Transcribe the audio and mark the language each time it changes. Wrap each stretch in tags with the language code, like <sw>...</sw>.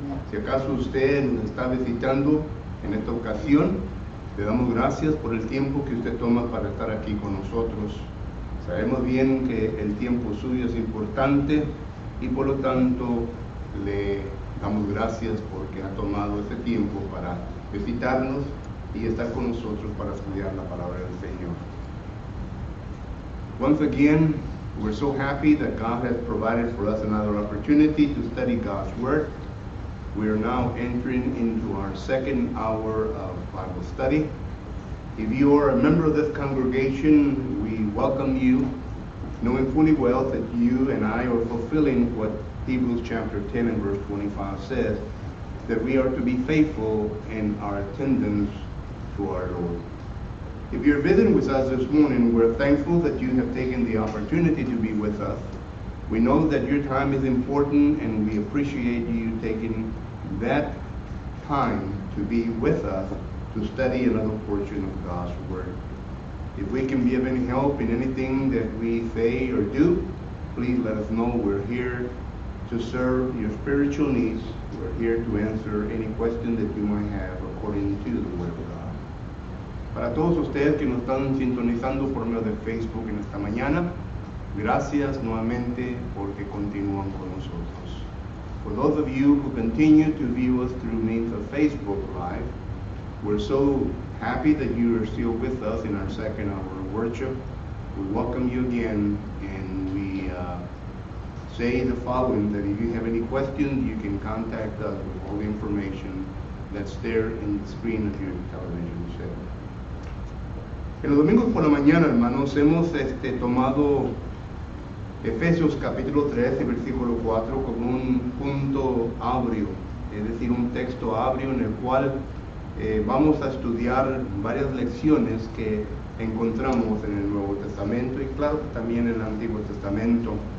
<es>Si acaso usted nos está visitando en esta ocasión, le damos gracias por el tiempo que usted toma para estar aquí con nosotros. Sabemos bien que el tiempo suyo es importante y por lo tanto le damos gracias porque ha tomado este tiempo para visitarnos y estar con nosotros para estudiar la palabra del Señor.</es> <en>Once again, we're so happy that God has provided for us another opportunity to study God's Word. We are now entering into our second hour of Bible study. If you are a member of this congregation, we welcome you, knowing fully well that you and I are fulfilling what Hebrews chapter 10 and verse 25 says, that we are to be faithful in our attendance to our Lord. If you're visiting with us this morning, we're thankful that you have taken the opportunity to be with us. We know that your time is important and we appreciate you taking that time to be with us to study another portion of God's Word. If we can be of any help in anything that we say or do, please let us know. We're here to serve your spiritual needs. We're here to answer any question that you might have according to the Word of God.</en> <es>Para todos ustedes que nos están sintonizando por medio de Facebook en esta mañana, gracias nuevamente porque continúan con nosotros.</es> <en>For those of you who continue to view us through means of Facebook Live, we're so happy that you are still with us in our second hour of worship. We welcome you again, and we say the following, that if you have any questions, you can contact us with all the information that's there in the screen of your television set.</en> <es>En los domingos por la mañana, hermanos, hemos tomado Efesios capítulo 3 y versículo 4 como un punto áureo, es decir, un texto áureo en el cual vamos a estudiar varias lecciones que encontramos en el Nuevo Testamento y claro que también en el Antiguo Testamento.</es>